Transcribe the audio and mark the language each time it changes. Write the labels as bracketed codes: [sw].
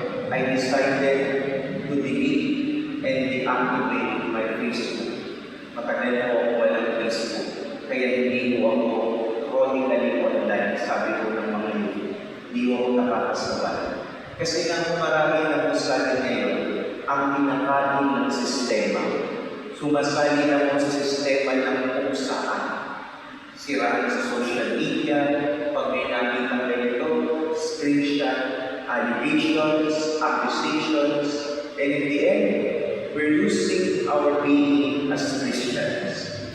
[en] I decided to delete and deactivate my Facebook. [tl] Matagal po ako walang Facebook. Kaya hindi po ako chronically online, sabi ko ng mga youth. Hindi ko nakakasabay. Kasi nga marami na po sa atin ngayon ang pinakain ng sistema. Sumasali na po sa sistema ng kung saan. Siraan sa social media, pag may nakita kayo, [en] screenshot, allegations, accusations, and in the end, we're losing our being as Christians.